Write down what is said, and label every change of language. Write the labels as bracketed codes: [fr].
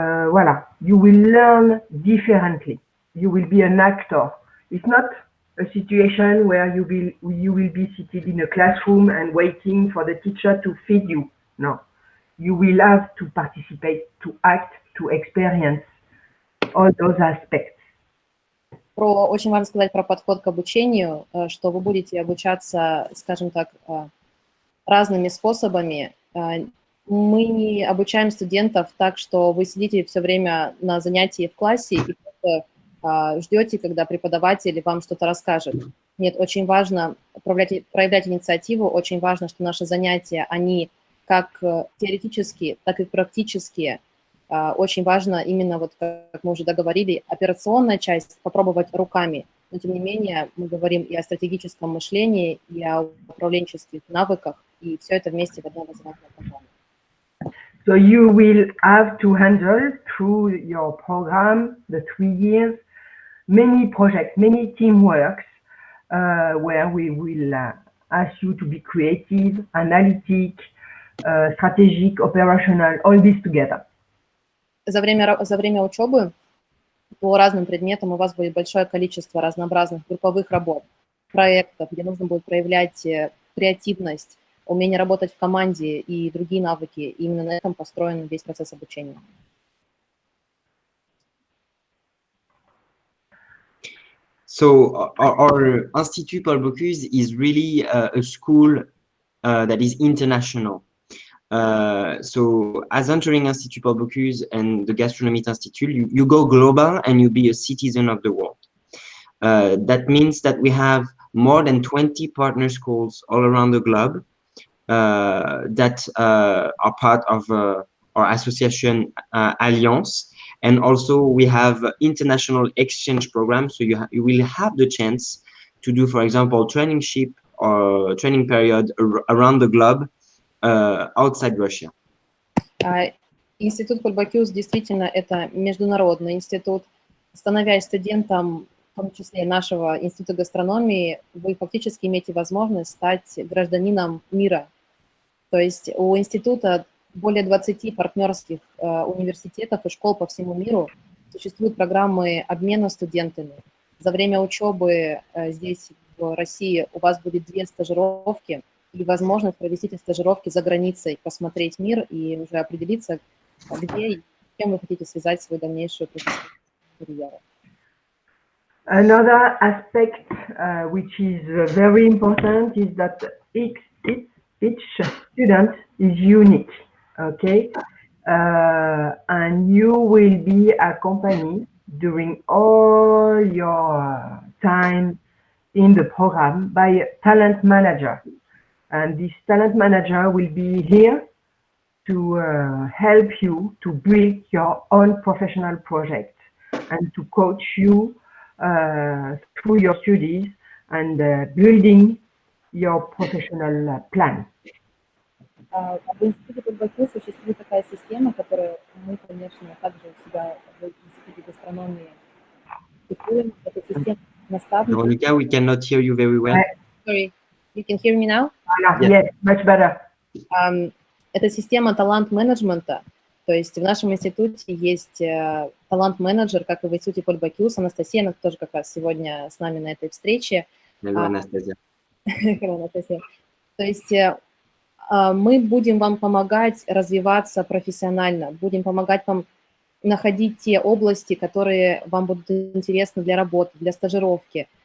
[en] Voilà, you will learn differently. You will be an actor. It's not a situation where you will be seated in a classroom and waiting for the teacher to feed you. No, you will have to participate, to act, to experience all those aspects. [ru] Очень важно сказать про подход к обучению, что вы будете обучаться, скажем так, разными способами. Мы не обучаем студентов так, что вы сидите все время на занятии в классе и просто ждете, когда преподаватель вам что-то расскажет. Нет, очень важно проявлять инициативу, очень важно, что наши занятия, они как теоретические, так и практические. Очень важно именно, вот как мы уже договорили, операционная часть попробовать руками. Но, тем не менее, мы говорим и о стратегическом мышлении, и о управленческих навыках, и все это вместе в одной образовательной программе. [en] So you will have to handle through your program, the 3 years, many projects, many teamworks, where we will ask you to be creative, analytic, strategic, operational, all this together. [ru] За время учебы по разным предметам у вас будет большое количество разнообразных групповых работ, проектов, где нужно будет проявлять креативность, умение работать в команде и другие навыки. И именно на этом построен весь процесс обучения. [en] So our Institut Paul Bocuse is really a school that is international. So as entering Institut Paul Bocuse and the Gastronomy Institute, you go global and you be a citizen of the world. That means that we have more than 20 partner schools all around the globe that are part of our association Alliance. And also we have international exchange programs. So you will have the chance to do, for example, trainingship or training period around the globe outside Russia. [ru] Институт Paul Bocuse действительно это международный институт. Становясь студентом, в том числе нашего Института гастрономии, вы фактически имеете возможность стать гражданином мира. То есть у института более 20 партнерских университетов и школ по всему миру. Существуют программы обмена студентами. За время учебы здесь, в России, у вас будет 2 стажировки и возможность провести эти стажировки за границей, посмотреть мир и уже определиться, где и с кем вы хотите связать свою дальнейшую профессиональную карьеру. [en] Another aspect which is very important is that each student is unique, okay? And you will be accompanied during all your time in the program by a talent manager. And this talent manager will be here to help you to build your own professional project and to coach you through your studies and building your professional plan. [ru] В Институте Paul Bocuse существует такая система, которую мы, конечно, также у себя в Институте гастрономии практикуем. Это система наставничества. [en] Veronica, we cannot hear you very well. Sorry, you can hear me now? Yes, much better. [ru] Это система талант-менеджмента. То есть в нашем институте есть талант-менеджер, как и в Институте Paul Bocuse. Анастасия, она тоже как раз сегодня с нами на этой встрече. [en] Hello, Anastasia. [ru] Hello, Анастасия. То есть мы будем вам помогать развиваться профессионально, будем помогать вам находить те области, которые вам будут интересны для работы, для стажировки.